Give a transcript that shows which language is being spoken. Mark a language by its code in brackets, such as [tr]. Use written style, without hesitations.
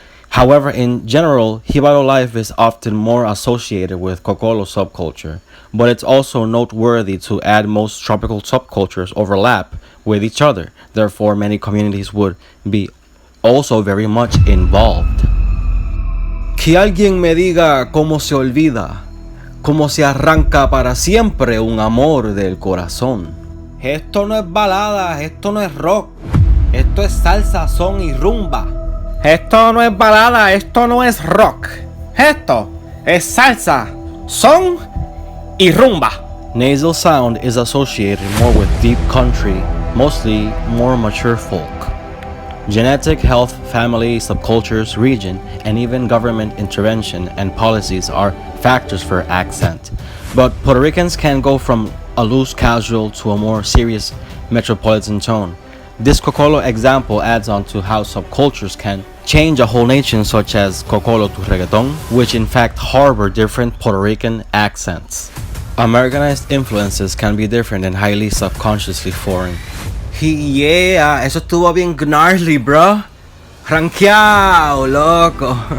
[en] However, in general, Jibaro life is often more associated with Cocolo subculture, but it's also noteworthy to add most tropical subcultures overlap with each other. Therefore, many communities would be also very much involved. [es] Que alguien me diga cómo se olvida, cómo se arranca para siempre un amor del corazón. Esto no es balada, esto no es rock, esto es salsa, son y rumba. Esto no es balada, esto no es rock, esto es salsa, son y rumba. [en] Nasal sound is associated more with deep country, mostly more mature folk. Genetic, health, family, subcultures, region, and even government intervention and policies are factors for accent. But Puerto Ricans can go from a loose casual to a more serious metropolitan tone. This Cocolo example adds on to how subcultures can change a whole nation, such as Cocolo to reggaeton, which in fact harbor different Puerto Rican accents. Americanized influences can be different and highly subconsciously foreign. [es] Yeah, eso estuvo bien [en] gnarly, bro. [es] Rankeado, loco.